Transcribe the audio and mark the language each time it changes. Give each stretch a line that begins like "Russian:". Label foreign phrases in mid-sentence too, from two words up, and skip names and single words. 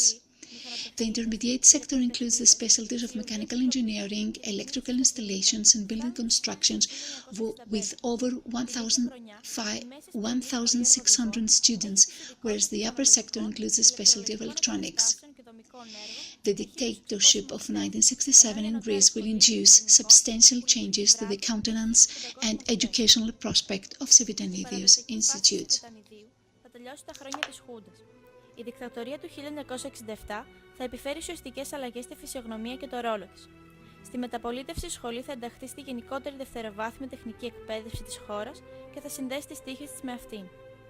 English: The intermediate sector includes the specialties of mechanical engineering, electrical installations and building constructions with over 1,600 students, whereas the upper sector includes the specialty of electronics. The dictatorship of 1967 in Greece will induce substantial changes to the countenance and educational prospect of Sivitanidios Institute.
Greek: Η δικτατορία του 1967 θα επιφέρει ουσιαστικές αλλαγές στη φυσιογνωμία και το ρόλο της. Στη μεταπολίτευση η σχολή θα ενταχθεί στη γενικότερη δευτεροβάθμια τεχνική εκπαίδευση της χώρας και θα συνδέσει τις τύχες της με αυτήν.